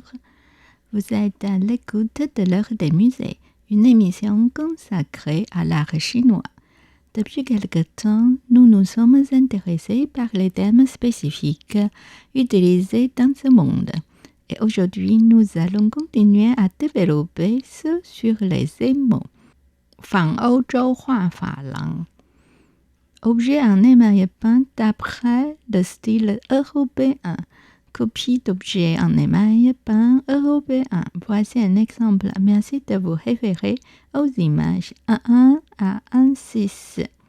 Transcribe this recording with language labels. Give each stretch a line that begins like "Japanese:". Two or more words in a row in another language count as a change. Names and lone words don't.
French: Vous êtes à l'écoute de l'heure des musées, une émission consacrée à l'art chinois. Depuis quelque temps, nous nous sommes intéressés par les thèmes spécifiques utilisés dans ce monde. Et aujourd'hui, nous allons continuer à développer ce sur les émaux.
Chinese: 仿欧洲画珐琅
French: Objet en émail peint d'après le style européen. Copie d'objets en émail peint européen. Voici un exemple. Merci de vous référer aux images 1.1 à 1.6.